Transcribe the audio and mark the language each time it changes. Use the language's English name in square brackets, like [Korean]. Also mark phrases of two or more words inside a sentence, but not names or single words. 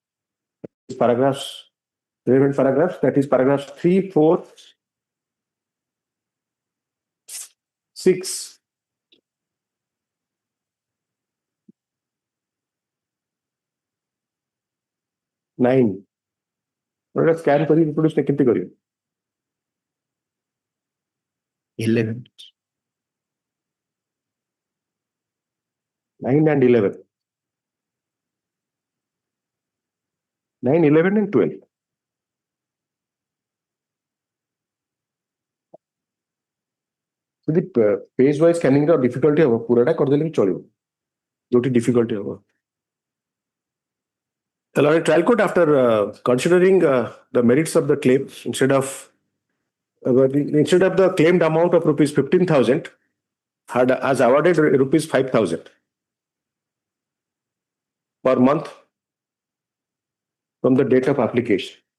[English] Relevant paragraphs, that is paragraphs 3, 4, 6, 9. [Hindi] Scan करी reproduce ने कितनी करी? [English] 11. 9 and 11. 9, 11 and 12. [Odia] ଯଦି [English] page wise scanning [Odia] ର difficulty ହବ, ପୁରାଟା କରିଦେଲେ ବି ଚଳିବ, ଯୋଉଠି difficulty ହବ। [English] The learned trial court, after considering the merits of the claim, instead of the claimed amount of rupees 15,000, has awarded rupees 5,000 per month from the date of application.